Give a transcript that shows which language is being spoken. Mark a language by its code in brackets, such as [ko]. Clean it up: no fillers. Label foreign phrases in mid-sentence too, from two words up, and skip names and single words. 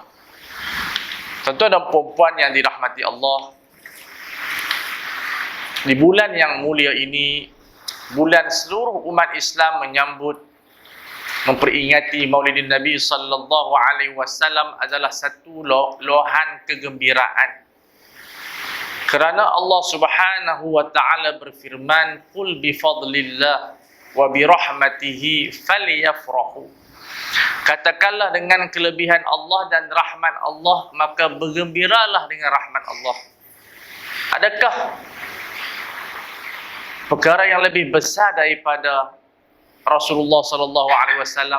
[ms] Tuan-tuan dan puan-puan yang dirahmati Allah, di bulan yang mulia ini, bulan seluruh umat Islam memperingati Maulidin Nabi [ar] صلى الله عليه وسلم [ms] adalah satu lohan kegembiraan. Kerana Allah [ar] سبحانه وتعالى [ms] berfirman, [ar] "قل بفضل الله وبرحمته فليفرحوا." [ms] Katakanlah, dengan kelebihan Allah dan rahmat Allah, maka bergembiralah dengan rahmat Allah. Adakah perkara yang lebih besar daripada Rasulullah [ar] صلى الله عليه وسلم?